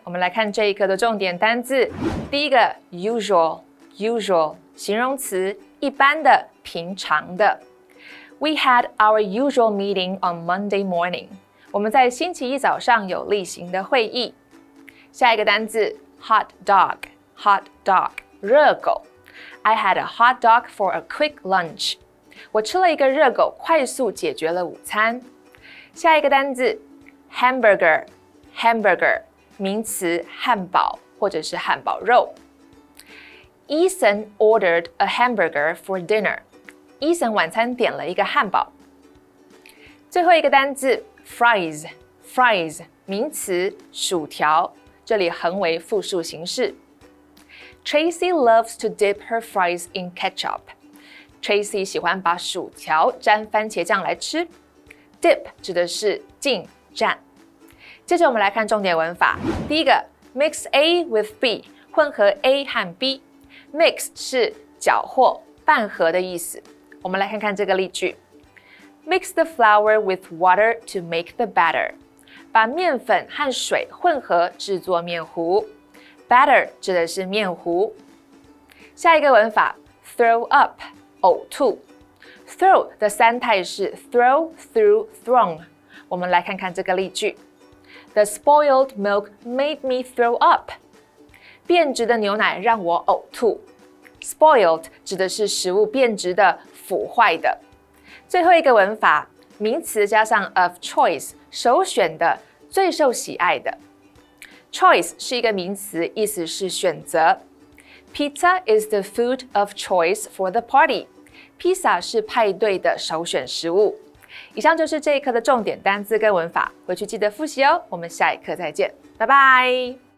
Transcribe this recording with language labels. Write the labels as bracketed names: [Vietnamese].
[Chinese] 我们来看这一课的重点单字。第一个 usual 形容词，一般的、平常的。 [English] We had our usual meeting on Monday morning. [Chinese] 我们在星期一早上有例行的会议。下一个单字 [English] hot dog 热狗。I had a hot dog for a quick lunch. [Chinese] 我吃了一个热狗，快速解决了午餐。下一个单字 hamburger， hamburger 名词汉堡或者是汉堡肉。 [English] Ethan ordered a hamburger for dinner. [Chinese] Ethan 晚餐点了一个汉堡。最后一个单字 fries， fries 名词薯条，这里横为复数形式。 [English] Tracy loves to dip her fries in ketchup. [Chinese] Tracy 喜欢把薯条沾番茄酱来吃。 Dip 指的是浸蘸。接着我们来看重点文法。第一个 mix A with B， 混合 A 和 B。Mix 是搅和、拌合的意思。我们来看看这个例句。 [English] Mix the flour with water to make the batter. [Chinese] 把面粉和水混合制作面糊。 Batter 指的是面糊。下一个文法 throw up 呕吐。 Throw 的三态是 throw, threw, thrown。我们来看看这个例句。 [English] The spoiled milk made me throw up. [Chinese] 变质的牛奶让我呕吐。 Spoiled 指的是食物变质的、腐坏的。最后一个文法，名词加上 of choice， 首选的、最受喜爱的。 Choice 是一个名词，意思是选择。 [English] Pizza is the food of choice for the party. [Chinese] 披萨是派对的首选食物。以上就是这一课的重点单字跟文法，回去记得复习哦。我们下一课再见，拜拜。